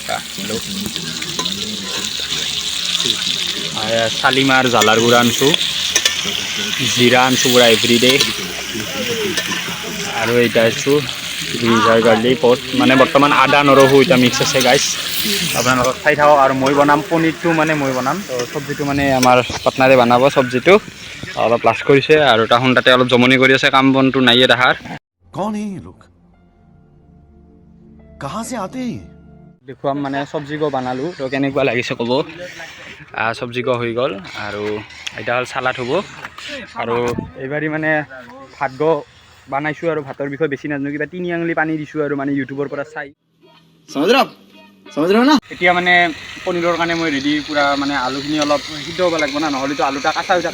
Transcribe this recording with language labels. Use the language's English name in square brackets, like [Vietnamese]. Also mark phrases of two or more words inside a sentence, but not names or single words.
[Assamese] চালিমাৰ জ্বালাৰ গুড়া আনিছোঁ, জিৰা আনিছোঁ পূৰা এভৰিডে, আৰু এইটা আনিছোঁ [English] ginger garlic pot, [Assamese] মানে বৰ্তমান আদা নৰহু এটা মিক্স আছে গাইছ, আপোনালোকক চাই থাকক। আৰু মই বনাম পনীৰটো, মানে মই বনাম। তো চব্জিটো মানে আমাৰ পাৰ্টনাৰে বনাব, চব্জিটো অলপ লাজ কৰিছে আৰু তাহোন তাতে অলপ জমনি কৰি আছে, কাম বনটো নাইয়ে তাহাৰ। [Hindi] कौन है ये लोग कहाँ से आते हैं? [Assamese] দেখুৱাম মানে চব্জি গো বনালোঁ, তো কেনেকুৱা লাগিছে ক'ব। চব্জি গো হৈ গ'ল আৰু এতিয়া হ'ল চালাড হ'ব। আৰু এইবাৰ মানে ভাত গো বনাইছোঁ আৰু ভাতৰ বিষয়ে বেছি নাজানো, কিবা ৩ আঙুলি পানী দিছোঁ আৰু মানে ইউটিউবৰ পৰা চাই। এতিয়া মানে পনীৰৰ কাৰণে মই ৰেডি পূৰা, মানে আলুখিনি অলপ সিদ্ধ হ'ব লাগিব না, নহ'লেতো আলুটা কাঁচা হৈ থাকে।